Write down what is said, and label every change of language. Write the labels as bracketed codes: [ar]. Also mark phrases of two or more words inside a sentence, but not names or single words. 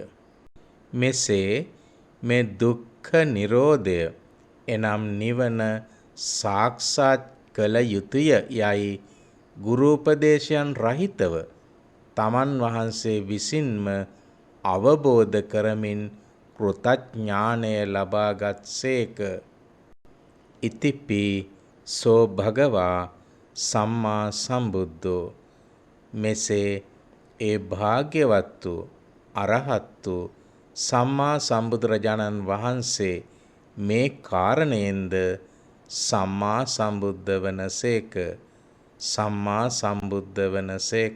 [si] මෙසේ මේ දුක්ඛ නිරෝධය එනම් නිවන සාක්ෂාත් කළ යුතුය යයි ගුරු උපදේශයන් රහිතව තමන් වහන්සේ විසින්ම අවබෝධ කරමින් කෘතඥානය ලබාගත්සේක. [pi] ඉතිපි සෝ භගවා සම්මා සම්බුද්ධෝ. [si] මෙසේ ඒ භාග්‍යවත් වූ අරහත් වූ සම්මා සම්බුදුරජාණන් වහන්සේ මේ කාරණයෙන්ද සම්මා සම්බුද්ධ වනසේක. සම්මා සම්බුද්ධ වනසේක.